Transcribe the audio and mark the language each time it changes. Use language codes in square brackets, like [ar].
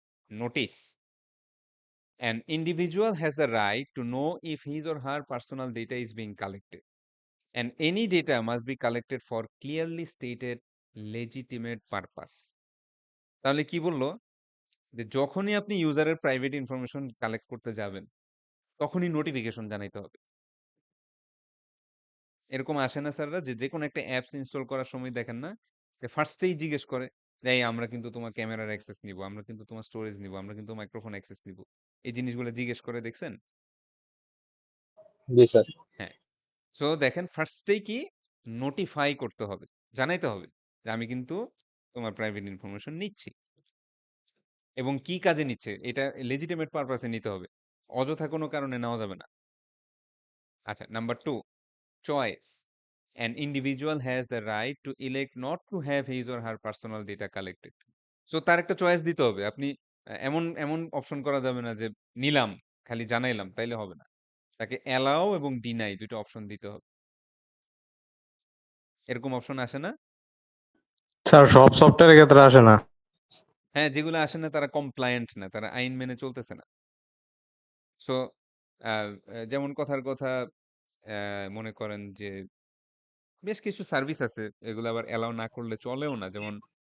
[en] Notice: an individual has the right to know if his or her personal data is being collected, and any data must be collected for clearly stated legitimate purpose. [bn] তাহলে কি বললো? যে যখনই আপনি ইউজারের private information collect করতে যাবেন, তখনই notification জানাইতে হবে। এরকম আসে না স্যাররা, যে কোনো একটা অ্যাপস ইনস্টল করার সময় দেখেন না, যে ফার্স্টেই জিজ্ঞেস করে যে এই আমরা কিন্তু তোমার ক্যামেরার অ্যাক্সেস নিব, আমরা কিন্তু তোমার স্টোরেজ নিব, আমরা কিন্তু মাইক্রোফোন অ্যাক্সেস নিব, এই জিনিসগুলো জিজ্ঞেস করে, দেখছেন? জি স্যার। হ্যাঁ। সো দেখেন, ফার্স্টেই কি নোটিফাই করতে হবে, জানাইতে হবে যে আমি কিন্তু তোমার প্রাইভেট ইনফরমেশন নিচ্ছি, এবং কি কাজে নিচ্ছে এটা লেজিটিমেট পারপাসে নিতে হবে, অযথা কোনো কারণে নেওয়া যাবে না। আচ্ছা, number 2, choice: [en] an individual has the right to elect not to have his or her personal data collected. [bn] So তার একটা চয়েস দিতে হবে। আপনি এমন এমন অপশন করা যাবে না যে নিলাম, খালি জানাইলাম, তাইলে হবে না। তাকে অ্যালাও এবং ডিনাই দুটো অপশন দিতে হবে। এরকম অপশন আসে না? স্যার সব সফটওয়্যারের ক্ষেত্রে আসে না। হ্যাঁ, যেগুলো আসে না তারা কমপ্লায়েন্ট না, তারা আইন মেনে চলতেছে না। সো যেমন কথার কথা, মনে করেন যে বেশ কিছু সার্ভিস আছে, এগুলো আবার অ্যালাউ না করলে চলেও না, যেমন